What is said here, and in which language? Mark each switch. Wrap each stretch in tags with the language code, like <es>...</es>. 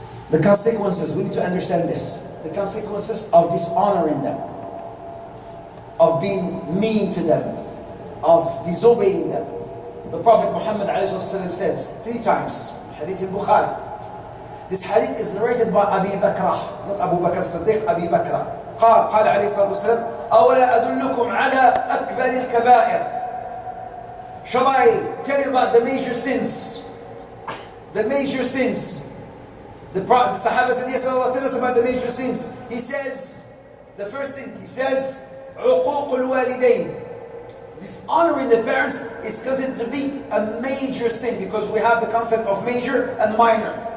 <en>The consequences, we need to understand this. The consequences of dishonoring them, of being mean to them, of disobeying them. The Prophet Muhammad says 3 times, hadith in Bukhari. This hadith is narrated by Abi Bakr, not Abu Bakr Siddiq, Abi Bakr.</en> <ar>قال عليه الصلاة والسلام, أولا أدلكم على أكبر الكبائر.</ar> <en>Shall I tell you about the major sins? The major sins. The Sahaba said, yes, Allah, tell us about the major sins. He says, the first thing, he says, عقوق الوالدين. Dishonoring the parents is considered to be a major sin, because we have the concept of major and minor.</en>